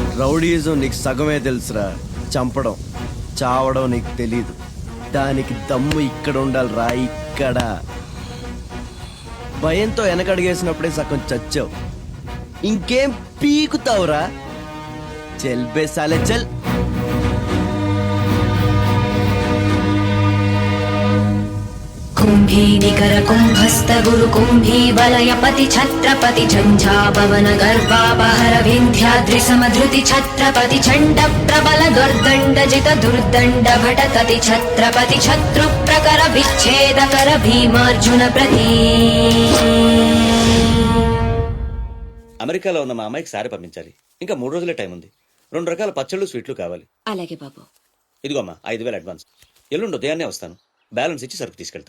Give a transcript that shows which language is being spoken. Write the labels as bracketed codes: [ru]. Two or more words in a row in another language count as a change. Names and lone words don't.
[te] రౌడీజం నీకు సగమే తెలుసురా, చంపడం చావడం నీకు తెలీదు. దానికి దమ్ము ఇక్కడ ఉండాలిరా, ఇక్కడ. భయంతో వెనకడిగేసినప్పుడే సగం చచ్చావు, ఇంకేం పీకుతావురా? [hi] चल बे साले चल. [sa] कुम्भी निकर कुम्भस्त गुरु कुम्भी वलय पति छत्रपति झंझापवन गर्भापहर विन्ध्याद्रि समधृति छत्रपति चण्ड प्रबल दुर्दण्ड जित दुर्दण्ड भटकति छत्रपति शत्रु प्रकर विच्छेदकर भीमार्जुन प्रति. [te] అమెరికాలో ఉన్న మా అమ్మాయికి సారి పంపించాలి. ఇంకా 3 రోజులే టైం ఉంది. 2 రకాల పచ్చళ్ళు స్వీట్లు కావాలి. అలాగే బాబు. ఇదిగో అమ్మా 5,000 అడ్వాన్స్. ఎల్లుండి ఉదయాన్నే వస్తాను. బ్యాలెన్స్ ఇచ్చి సరుకు తీసుకెళ్తా.